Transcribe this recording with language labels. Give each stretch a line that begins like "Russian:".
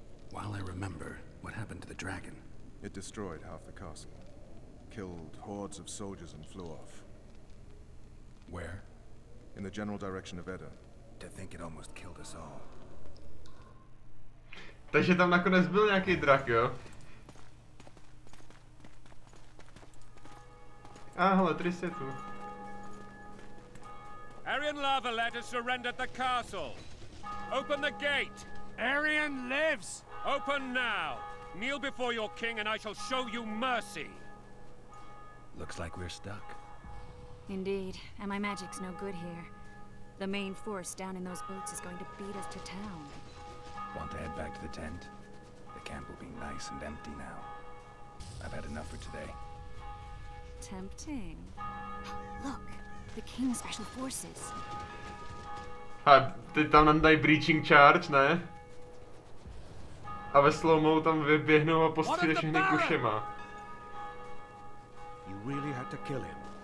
English: While I remember, what happened to the dragon? It destroyed half the castle. Killed hordes of soldiers and flew off. Where? In the general direction of Edda. To think it almost killed us all.
Czech: Takže tam nakonec byl nějaký drak, jo? Hele, Triss je tu.
English: Arian Lavalet has surrendered the castle. Open the gate. Arian lives! Open now. Kneel before your king and I shall show you mercy. Looks like we're stuck. Indeed, and my magic's no good here. The main force down in those boats is going to beat us to town. Want to head back to the tent? The camp will be nice and empty now. I've had enough for today. Tempting. Look, the King's Special Forces.
Czech: A teď tam nám dají breaching charge, ne? A ve slow-mo tam vyběhnou a postřílí všechny kušema.
English: You really had to kill him.